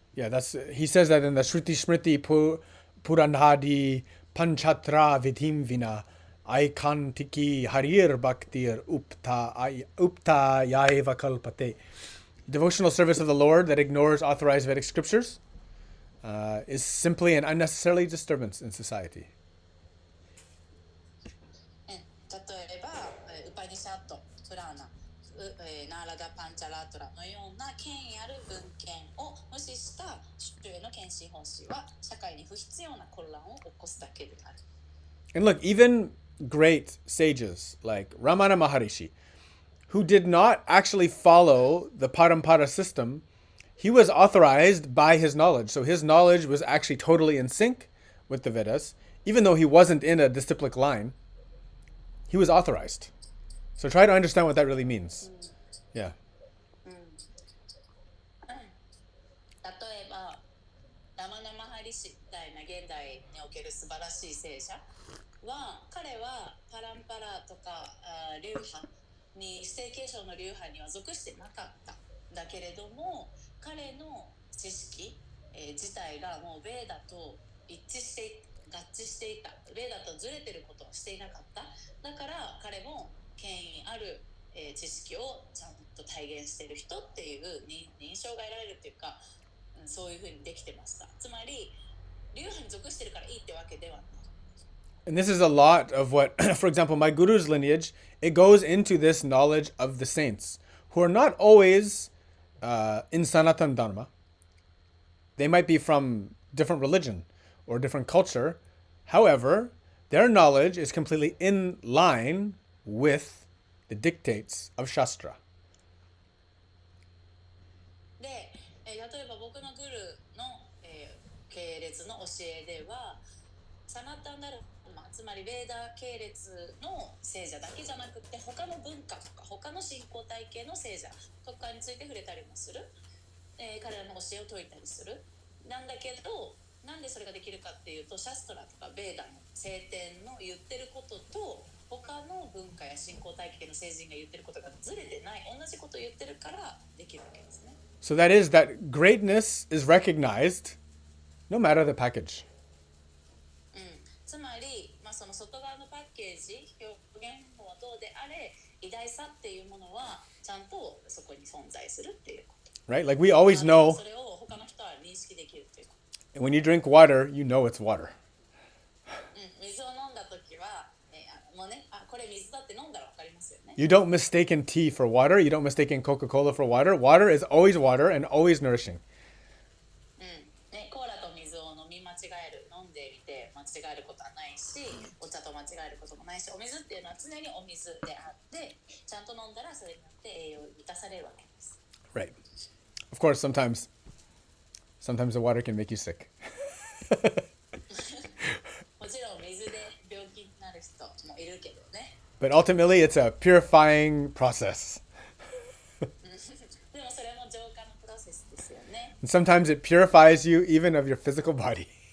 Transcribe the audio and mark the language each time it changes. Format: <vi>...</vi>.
<en>Yeah, he says that in the</en> <sa>Shruti Smriti Puranadi Panchatra Vidhim Vina Aikantiki Harir Bhaktir Upta Yaiva Kalpate.</sa> <en>Devotional service of the Lord that ignores authorized Vedic scriptures is simply an unnecessary disturbance in society.</en> <ja>例えば、ウパニシャット、プラーナ、ナーラダ・パンチャラートラのような権威ある文献を無視した主への献身奉仕は社会に不必要な混乱を起こすだけである。</ja> <en>And look, even great sages like Ramana Maharishi, who did not actually follow the Parampara system, he was authorized by his knowledge. So his knowledge was actually totally in sync with the Vedas, even though he wasn't in a disciplic line. He was authorized. So try to understand what that really means. Yeah.</en> <ja>例えば、ラマナマハリシみたいな現代における素晴らしい聖者は、彼はパランパラとか流派に、指定継承の流派には属してなかった。だけれども、彼の知識、自体がもうベーダと合致していた。ベーダとずれてることをしていなかった。だから彼も権威ある、知識をちゃんと体現している人っていう認証が得られるっていうか、そういうふうにできてました。つまり流派に属してるからいいってわけではない。</ja> <en>And this is a lot of what, for example, my guru's lineage, it goes into this knowledge of the saints, who are not always in Sanatan Dharma. They might be from different religion or different culture. However, their knowledge is completely in line with the dictates of Shastra.</en> <ja>で、例えば僕のグルの、系列の教えでは、サナタンダルマ、つまりベーダー系列の聖者だけじゃなくて、他の文化とか他の信仰体系の聖者とかについて触れたりもする、彼らの教えを説いたりする。なんだけど、なんでそれができるかっていうと、シャストラとかベーダの聖典の言ってることと他の文化や信仰体系の聖人が言ってることがずれてない、同じことを言ってるからできるわけですね。</ja> <en>So that is that greatness is recognized no matter the package.</en> <ja>つまり、その外側のパッケージ、表現法はどうであれ、偉大さっていうものはちゃんとそこに存在するっていうこと。</ja> <en>Right? Like we always know</en> <ja>それを他の人は認識できるっていうこと。</ja> <en>when you drink water, you know it's water.</en> <ja>水を飲んだときは、もうね、これ水だって飲んだらわかりますよね。</ja> <en>You don't mistake tea for water. You don't mistake Coca-Cola for water. Water is always water and always nourishing.</en> <ja>コーラと水を飲み間違える飲んでみて間違えることはないし、お茶と間違えることもないし、お水っていうのは常にお水であって、ちゃんと飲んだらそれによって栄養を満たされるわけです。</ja> <en>Right. Of course, sometimes the water can make you sick.</en> <ja>もちろん水で病気になる人もいるけどね。</ja> <en>But ultimately, it's a purifying process.</en> <ja>でもそれも浄化のプロセスですよね。</ja> <en>And sometimes it purifies you even of your physical body.</en>